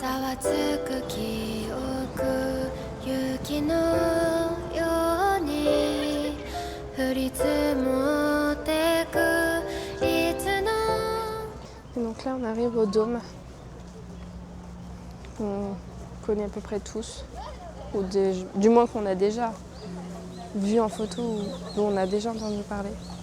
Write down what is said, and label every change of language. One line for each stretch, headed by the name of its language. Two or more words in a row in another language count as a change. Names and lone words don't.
Japanese: 熱く記憶雪のように降り積もってくいつの
French: Et donc là, on arrive au dôme. On connaît à peu près tous, ou du moins qu'on a déjà vu en photo ou dont on a déjà entendu parler.